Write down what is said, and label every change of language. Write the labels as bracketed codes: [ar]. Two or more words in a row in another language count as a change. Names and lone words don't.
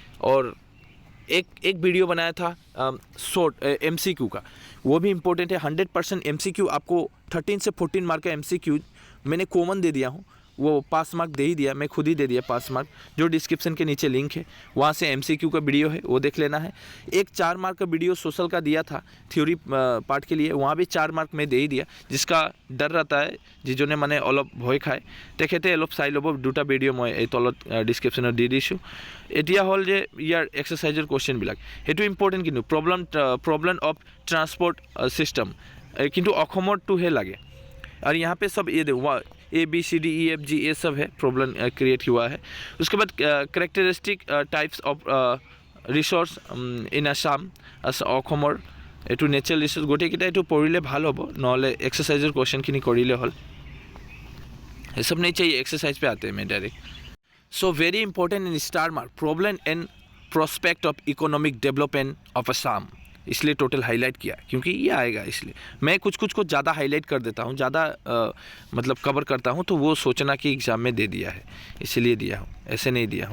[hi] और एक वीडियो बनाया था शॉर्ट MCQ का, वो भी इम्पोर्टेंट है, 100% MCQ आपको 13 से 14 मार्क का MCQ मैंने कॉमन दे दिया हूँ, वो [en] pass mark [hi] दे ही दिया, मैं खुद ही दे दिया पास मार्क। जो डिस्क्रिप्शन के नीचे लिंक है वहाँ से MCQ का वीडियो है वो देख लेना है। एक 4 मार्क का वीडियो सोशल का दिया था [en] theory part [hi] के लिए, वहाँ भी 4 मार्क मैं दे ही दिया। जिसका डर रहता है [as] যিজনে মানে অলপ ভয় খায় তেখেতে অলপ চাই ল'ব, দুটা ভিডিঅ' মই এই তলত ডিছক্ৰিপশ্যনত দি দিছোঁ। এতিয়া হ'ল যে ইয়াৰ এক্সাৰচাইজৰ কুৱেশ্যনবিলাক, সেইটো ইম্পৰ্টেণ্ট কিন্তু [en] problem of transport system, [as] কিন্তু অসমৰটোহে লাগে। [hi] और यहाँ पे सब ये देखो ABCDEFG ये सब है, प्रॉब्लम क्रिएट हुआ है। उसके बाद [en] characteristic types of resource in Assam [as] অসমৰ এইটো [en] natural resource [as] গোটেইকেইটা এইটো পঢ়িলে ভাল হ'ব, নহ'লে এক্সাৰচাইজৰ কুৱেশ্যনখিনি কৰিলে হ'ল। [hi] ये सब नहीं चाहिए, एक्सरसाइज पे आते हैं मैं डायरेक्ट। [en] so very important in star mark problem and prospect of economic development of Assam, [hi] इसलिए टोटल हाईलाइट किया क्योंकि ये आएगा। इसलिए मैं कुछ को ज़्यादा हाईलाइट कर देता हूँ, ज़्यादा मतलब कवर करता हूँ, तो वो सोचना कि एग्ज़ाम में दे दिया है इसीलिए दिया हूँ, ऐसे नहीं दिया हूँ।